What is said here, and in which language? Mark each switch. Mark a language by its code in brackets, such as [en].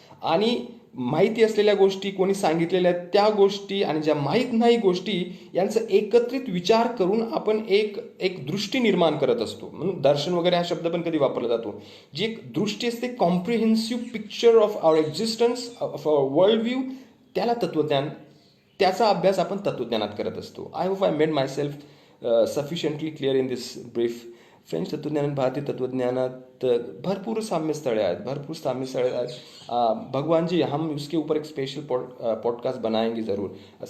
[mr] आणि माहिती असलेल्या गोष्टी, कोणी सांगितलेल्या त्या गोष्टी, आणि ज्या माहीत नाही गोष्टी, यांचा एकत्रित विचार करून आपण एक दृष्टी निर्माण करत असतो. म्हणून दर्शन वगैरे हा शब्द पण कधी वापरला जातो. जी एक दृष्टी असते, [en] comprehensive picture of our existence, of our world view, [mr] त्याला तत्वज्ञान, त्याचा अभ्यास आपण तत्वज्ञानात करत असतो. [en] I hope I made myself sufficiently clear in this brief. [mr] French तत्वज्ञान आणि भारतीय तत्वज्ञानात भरपूर साम्यस्थळे आहेत. [hi] भगवान जी, हम उसके ऊपर एक स्पेशल पॉडकास्ट बनाएंगे जरूर.